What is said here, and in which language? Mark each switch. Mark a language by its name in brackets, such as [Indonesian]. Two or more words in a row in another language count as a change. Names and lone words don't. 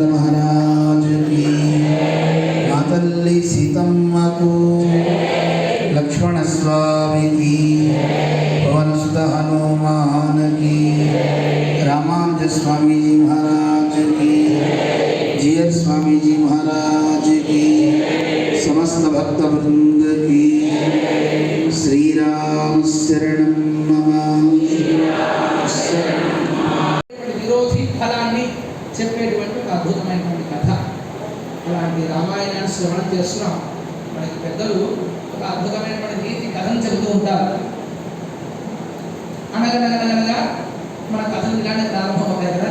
[Hindi] महाराज की मातल्ली सीतम्म को लक्ष्मण स्वामी की पवन सुत हनुमान की रामानुज स्वामी जी महाराज की जीयर स्वामी जी महाराज की समस्त भक्त वृंद की श्री राम शरणं मम। [Telugu] విరోధి ఫలాన్ని చెప్పేటువంటి ఒక అద్భుతమైనటువంటి కథ. అలాంటి రామాయణాన్ని శ్రవణం చేస్తున్నాం. మనకి పెద్దలు ఒక అద్భుతమైనటువంటి నీతి కథను చెబుతూ ఉంటారు. అనగనగనగనగా మన కథలు ఇలానే ప్రారంభం అవుతాయి కదా.